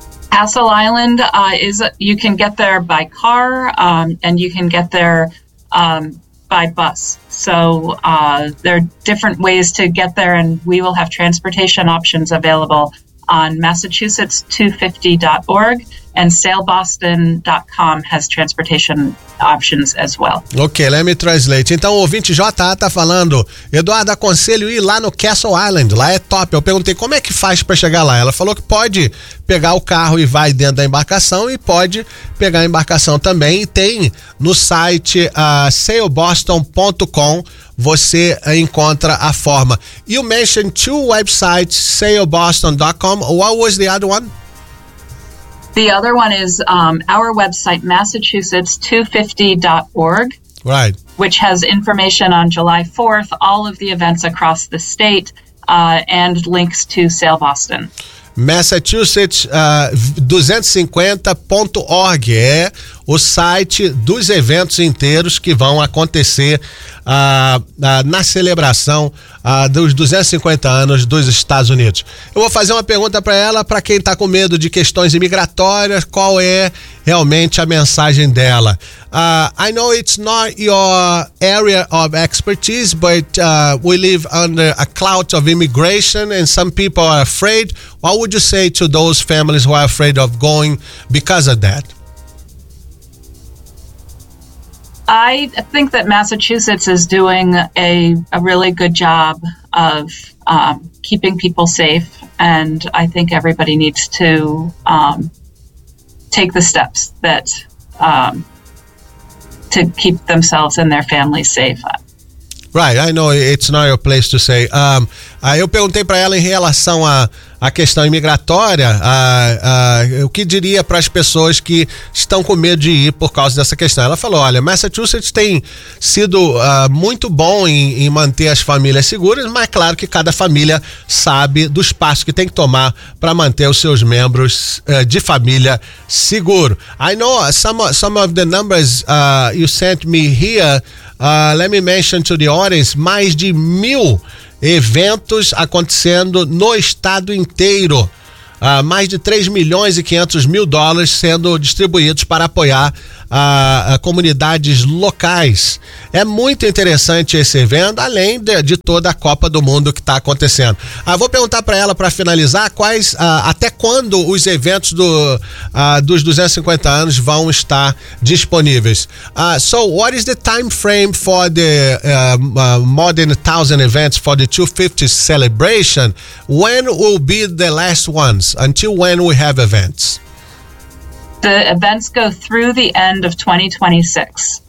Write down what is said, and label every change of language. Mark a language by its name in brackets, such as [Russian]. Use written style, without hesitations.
[English] Castle Island, you can get there by car, and you can get there by bus. So there are different ways to get there, and we will have transportation options available on Massachusetts250.org. And sailboston.com has transportation options as well. Ok, let me translate. [Portuguese] Então, o ouvinte JA está falando, Eduardo, aconselho ir lá no Castle Island, lá é top. Eu perguntei como é que faz para chegar lá. Ela falou que pode pegar o carro e vai dentro da embarcação e pode pegar a embarcação também. E tem no site sailboston.com, você encontra a forma. [English] You mentioned two websites, sailboston.com. What was the other one? The other one is our website, Massachusetts250.org, right, which has information on July 4th, all of the events across the state, and links to Sail Boston. [Portuguese] Massachusetts250.org é o site dos eventos inteiros que vão acontecer na celebração dos 250 anos dos Estados Unidos. Eu vou fazer uma pergunta para ela, para quem está com medo de questões imigratórias, qual é realmente a mensagem dela? [English] I know it's not your area of expertise, but we live under a cloud of immigration and some people are afraid. What would you say to those families who are afraid of going because of that? I think that Massachusetts is doing a really good job of keeping people safe, and I think everybody needs to take the steps that to keep themselves and their families safe. Right, I know it's not your place to say. [Portuguese] Eu perguntei para ela em relação à questão imigratória, o que diria para as pessoas que estão com medo de ir por causa dessa questão. Ela falou, olha, Massachusetts tem sido muito bom em manter as famílias seguras, mas é claro que cada família sabe dos passos que tem que tomar para manter os seus membros de família seguro. [English] I know some of the numbers you sent me here. Let me mention to the audience, [Portuguese] mais de 1,000 eventos acontecendo no estado inteiro. Mais de 3.500.000 dólares sendo distribuídos para apoiar comunidades locais. É muito interessante esse evento, além de toda a Copa do Mundo que está acontecendo. Vou perguntar para ela, para finalizar, quais até quando os eventos dos 250 anos vão estar disponíveis. [English] So, what is the time frame for the more than 1,000 events for the 250th celebration? When will be the last ones? Until when we have events? The events go through the end of 2026.